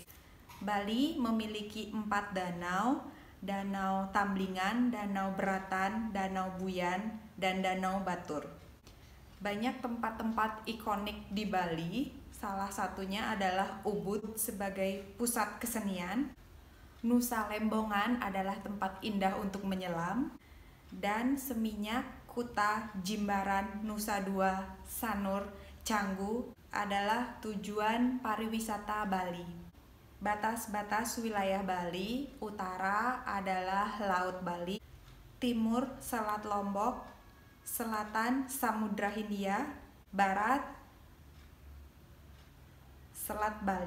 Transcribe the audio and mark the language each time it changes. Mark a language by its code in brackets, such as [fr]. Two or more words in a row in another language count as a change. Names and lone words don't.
[id] Bali memiliki 4 danau: Danau Tamblingan, Danau Beratan, Danau Buyan, dan Danau Batur. Banyak tempat-tempat ikonik di Bali. Salah satunya adalah Ubud sebagai pusat kesenian. Nusa Lembongan adalah tempat indah untuk menyelam. Dan Seminyak, Kuta, Jimbaran, Nusa Dua, Sanur, Canggu adalah tujuan pariwisata Bali. Batas-batas wilayah Bali: utara adalah Laut Bali, timur Selat Lombok, selatan Samudra Hindia, barat Selat Bali.